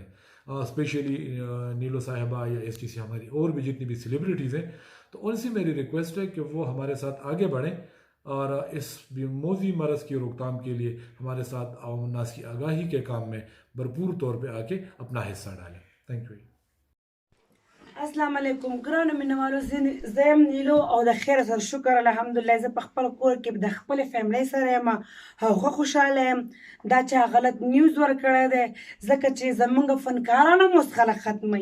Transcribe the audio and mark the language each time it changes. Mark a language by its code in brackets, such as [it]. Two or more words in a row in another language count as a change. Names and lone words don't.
[ur] اسپیشلی نیلو صاحبہ یا STC ہماری اور بھی جتنی بھی سیلیبریٹیز ہیں، تو ان سے میری ریکویسٹ ہے کہ وہ ہمارے ساتھ آگے بڑھیں اور اس موذی مرض کی روک تھام کے لیے ہمارے ساتھ عوام الناس کی آگاہی کے کام میں بھرپور طور پے آکے اپنا حصہ ڈالیں. [en] thank you. [ps] السلام علیکم ګرانو مینوالو، زه یم نیلو او د خیر سره شکر الحمدلله. زه په خپل کور کې د خپلې فیملی سره یم، هغه خوشحاله یم. دا چا غلط نیوز ورکړی دی ځکه چې زمونږ فنکاران هم اوس خلک ختموي.